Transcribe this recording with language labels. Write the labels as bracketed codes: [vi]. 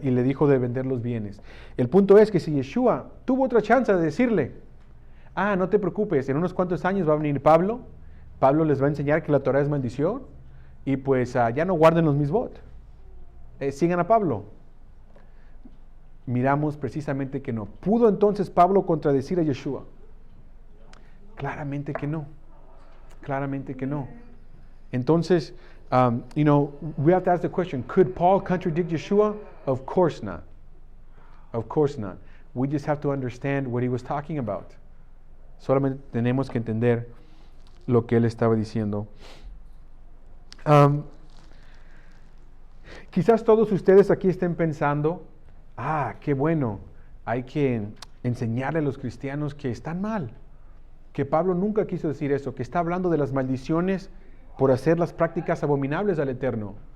[es] Y le dijo de vender los bienes. El punto es que si Yeshua tuvo otra chance de decirle, no te preocupes, en unos cuantos años va a venir Pablo les va a enseñar que la Torah es maldición, y pues ya no guarden los mitzvot. Sigan a Pablo. Miramos precisamente que no. ¿Pudo entonces Pablo contradecir a Yeshua? Claramente que no. Claramente que no. Entonces, [en] we have to ask the question, could Paul contradict Yeshua? Of course not. Of course not. We just have to understand what he was talking about. [es] Solamente tenemos que entender lo que él estaba diciendo. Quizás todos ustedes aquí estén pensando, qué bueno, hay que enseñarle a los cristianos que están mal, que Pablo nunca quiso decir eso, que está hablando de las maldiciones por hacer las prácticas abominables al Eterno.